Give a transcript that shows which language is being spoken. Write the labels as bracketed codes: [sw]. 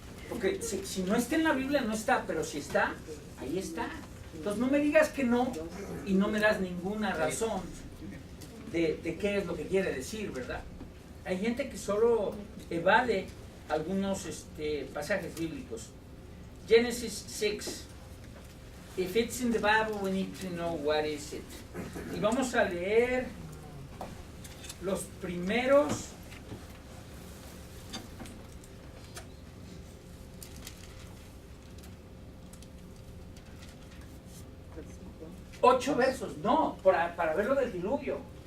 [es] Porque si no está en la Biblia, no está, pero si está, ahí está. Entonces no me digas que no y no me das ninguna razón de qué es lo que quiere decir, ¿verdad? Hay gente que solo evade algunos pasajes bíblicos. [en] Genesis 6. If it's in the Bible, we need to know what is it. [es] Y vamos a leer los primeros 8 versos, no, para ver lo del diluvio.